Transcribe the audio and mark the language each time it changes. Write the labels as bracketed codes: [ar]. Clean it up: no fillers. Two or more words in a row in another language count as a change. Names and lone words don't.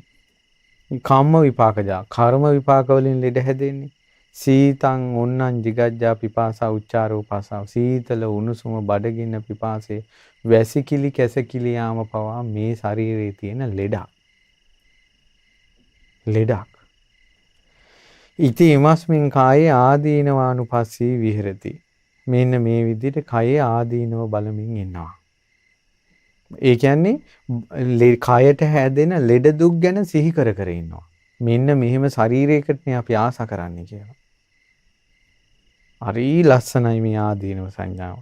[pi] කම්ම විපාකජා [si] කර්ම විපාක වලින් ලෙඩ හැදෙන්නේ. [pi] සීතං උන්නං jigajja පිපාසා උච්චාරෝපාසා [si] සීතල උණුසුම බඩගින්න පිපාසය වැසිකිලි කැසකිලි යාම පවා මේ ශරීරයේ තියෙන ලෙඩක්. [pi] ඉති ඉමස්මින් කායේ ආදීනවානුපස්සී විහෙරති. [si] මෙන්න මේ විදිහට කයේ ආදීනව බලමින් ඉන්නවා. ඒ කියන්නේ කයට හැදෙන ලෙඩ දුක් ගැන සිහි කර කර ඉන්නවා. මෙන්න මෙහෙම ශරීරයකටනේ අපි ආස කරන්නේ කියලා. හරි ලස්සනයි මේ ආදීනව සංඥාව.